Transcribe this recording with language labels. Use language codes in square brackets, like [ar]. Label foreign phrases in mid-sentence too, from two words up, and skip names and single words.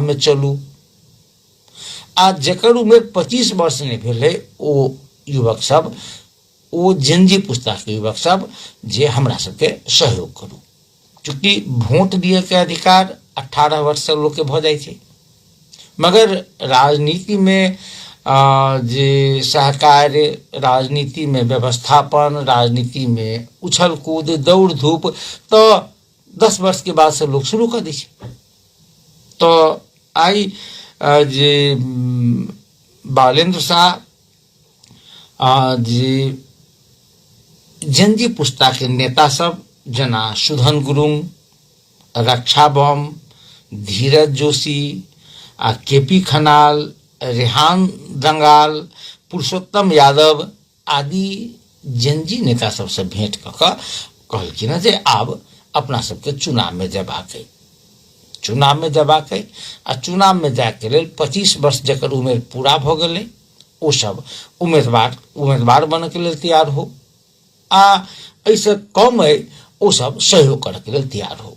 [mai] में चलू आ जकर उमेर 25 वर्ष नहीं भेलै ओ युवक सब ओ जेनजी पुस्ता के युवक सब जे हमरा सबके सहयोग करू चूंकि वोट दिए के अधिकार 18 वर्ष से लोग के भ जाए छै मगर राजनीति में जे सहकार्य, राजनीति में व्यवस्थापन, राजनीति में उछल कूद, दौड़ धूप, तो 10 वर्ष के बाद से लोग शुरू कर दी। तो आई जे बालेंद्र शाह जे जंजी पुस्ता के नेता सब जना सुधन गुरुङ, रक्षा बम, धीरज जोशी, केपी खनाल, रेहान दंगाल, पुरुषोत्तम यादव आदि जंजी नेता सबसे भेंट कऽ कहलखिन जे आब अपना सबके चुनाव में जयबाक अइ, चुनाव में जयबाक अइ, आ चुनाव में जायके लेल 25 वर्ष जकर उमेर पूरा भऽ गेलै ओ सब उम्मीदवार बनय के लेल तैयार हो, आ एहिसँ कम अइ ओ सब सहयोग करय के लेल तैयार हो।